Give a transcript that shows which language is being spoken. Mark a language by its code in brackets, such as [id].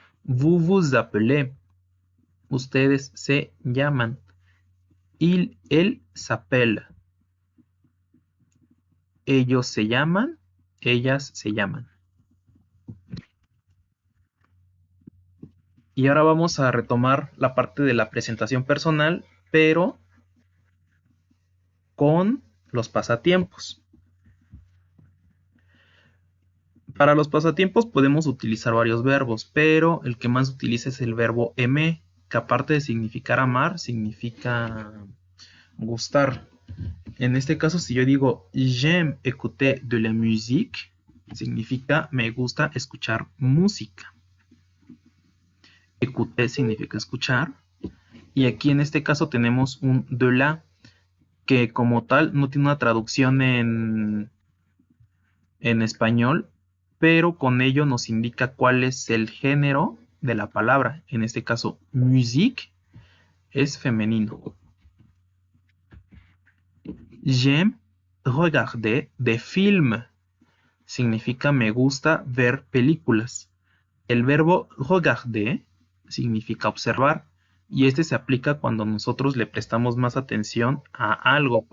[fr] Vous vous appelez, [es] ustedes se llaman. [fr] Il, elle s'appelle. [es] Ellos se llaman, ellas se llaman. Y ahora vamos a retomar la parte de la presentación personal, pero con los pasatiempos. Para los pasatiempos podemos utilizar varios verbos, pero el que más utiliza es el verbo aimer, que aparte de significar amar, significa gustar. En este caso, si yo digo [fr] j'aime écouter de la musique, [es] significa me gusta escuchar música. Écouter significa escuchar. Y aquí en este caso tenemos un de la, que como tal no tiene una traducción en español, pero con ello nos indica cuál es el género de la palabra. En este caso, musique es femenino. [fr] J'aime regarder des films. [es] Significa me gusta ver películas. El verbo regarder significa observar y este se aplica cuando nosotros le prestamos más atención a algo.